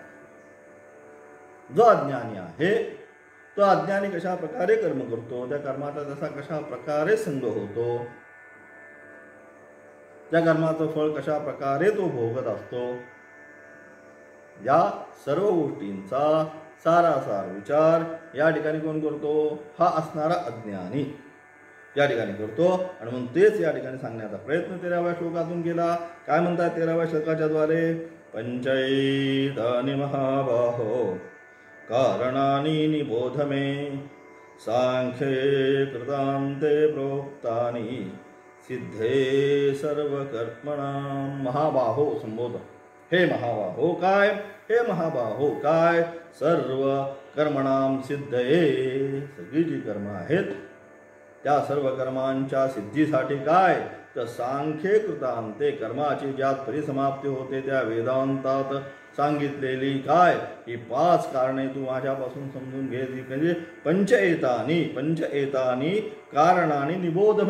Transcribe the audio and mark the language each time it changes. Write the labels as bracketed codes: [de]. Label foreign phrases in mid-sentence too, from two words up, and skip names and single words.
[mr] जो अज्ञानी आहे तो अज्ञानी कशा प्रकारे कर्म करतो, त्या कर्माचा तसा कशा प्रकारे संग होतो, त्या कर्माचं फळ कशा प्रकारे तो भोगत असतो, या सर्व गोष्टींचा सारासार विचार या ठिकाणी कोण करतो, हा असणारा अज्ञानी. या ठिकाणी करतो. आणि म्हणून तेच या ठिकाणी सांगण्याचा प्रयत्न 13व्या श्लोकातून केला. काय म्हणतात 13व्या श्लोकाच्या द्वारे? [sa] पंचैतानि महाबाहो कारणानि निबोध मे सांख्ये कृतान्ते प्रोक्तानि सिद्धे सर्वकर्मणां. [mr] महाबाहो संबोध. हे महाबाहो काय? हे महाबाहो काय? [sa] सर्व कर्मणां सिद्धये. [mr] सगळी जी कर्म आहेत त्या सर्व कर्मांच्या सिद्धीसाठी काय? तर [sa] सांख्ये कृतांते, [mr] कर्माची ज्यात परिसमाप्ती होते त्या वेदांतात सांगितलेली काय? ही 5 कारणे तू माझ्यापासून समजून घे. म्हणजे [sa] पंचएतानी कारणाने निबोधमे.